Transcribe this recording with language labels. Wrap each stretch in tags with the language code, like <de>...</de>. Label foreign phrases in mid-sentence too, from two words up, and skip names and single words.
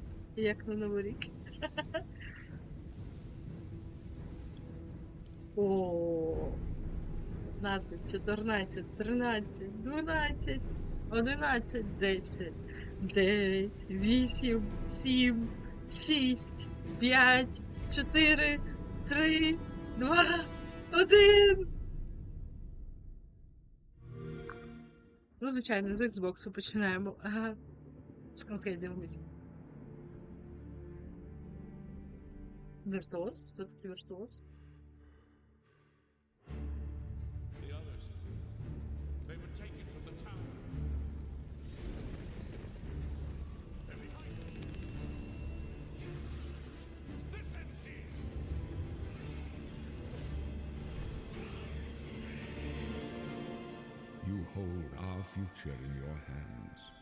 <uk>Як на Новий рік. О, 15, 14, 13, 12, 11, 10, 9, 8, 7, 6, 5, 4, 3, 2, 1. Ну, звичайно, з Xbox починаємо. Ага. Окей, дивимось. Віртуоз? Хто такий віртуоз?</uk> <en>The others, they would take it to the tower. They're behind us. This ends here. You hold our future in your hands.</en>